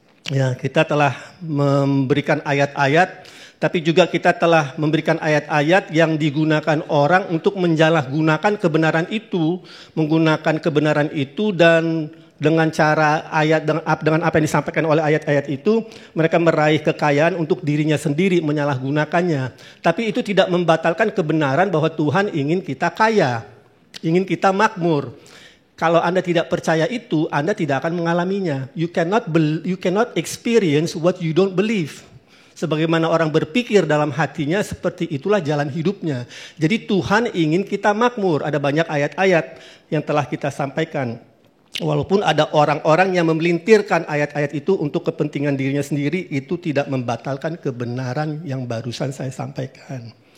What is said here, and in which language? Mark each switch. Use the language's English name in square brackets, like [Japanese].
[Indonesian] Ya, kita telah memberikan ayat-ayat, tapi juga kita telah memberikan ayat-ayat yang digunakan orang untuk menjalahgunakan kebenaran itu, menggunakan kebenaran itu dan dengan cara ayat dengan apa yang disampaikan oleh ayat-ayat itu, mereka meraih kekayaan untuk dirinya sendiri, menyalahgunakannya. Tapi itu tidak membatalkan kebenaran bahwa Tuhan ingin kita kaya, ingin kita makmur. Kalau Anda tidak percaya itu, Anda tidak akan mengalaminya. [English] You cannot experience what you don't believe. [Indonesian] Sebagaimana orang berpikir dalam hatinya, seperti itulah jalan hidupnya. Jadi Tuhan ingin kita makmur. Ada banyak ayat-ayat yang telah kita sampaikan. Walaupun ada orang-orang yang memelintirkan ayat-ayat itu untuk kepentingan dirinya sendiri, itu tidak membatalkan kebenaran yang barusan saya sampaikan.